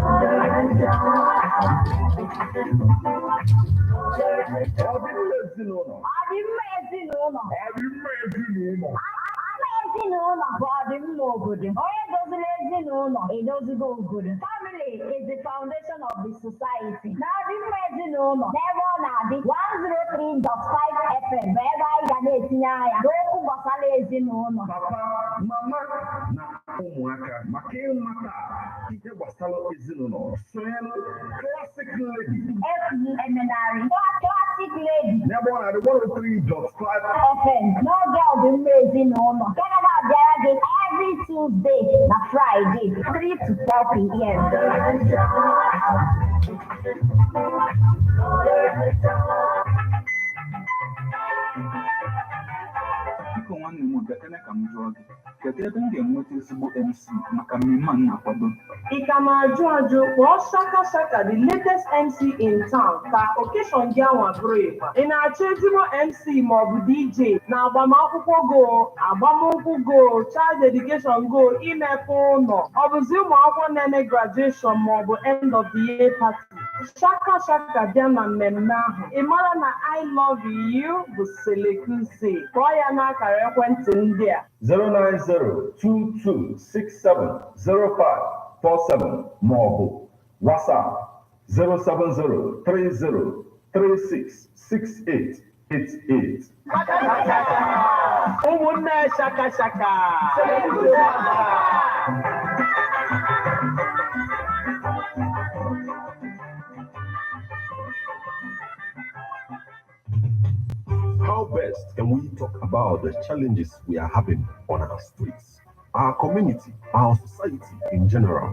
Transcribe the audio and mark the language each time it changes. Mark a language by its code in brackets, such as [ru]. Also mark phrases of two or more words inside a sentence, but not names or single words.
[en] Family is the foundation of the society. Now, this never on the 103.5 FM. Wherever I can [ig] Mama na ụmụaka maka ịmata ihe gbasara ezinụlọ. [en] Classic Lady. Classic Lady. Never on the 103.5 FM. [ig] No girl be ezinụlọ. [en] Canada Diary every Tuesday na Friday 3 to 4 p.m. [ig] Biko nwanne m bekene ka m jụọ gị, kedu ebe m ga-enweta ezigbo MC maka mmemme a na-akwado? Ị ka na-ajụ ajụ, kpọọ Shaka Shaka, [en] the latest MC in town, [ig] ka occasion gị anwa bụrụ ịkwa. Ị na-achọ ezigbo MC maọbụ DJ na agbamakwụkwọ go, agbamnkwụ go, [en] child dedication [ig] go, imepe ụlọ, ọ bụzi ụmụ akwụkwọ na-eme graduation maọbụ [en] end of the year party. [ig] Shaka Shaka bịa na mmemme ahụ. Ị mara na [en] I love you [ig] bụ Selekusi. Kpọọ ya n'akara ekwentị ndị a: 09022670547 maọbụ WhatsApp 07030366888. ụmụnne Shaka Shaka. [en] How best can we talk about the challenges we are having on our streets, our community, our society in general?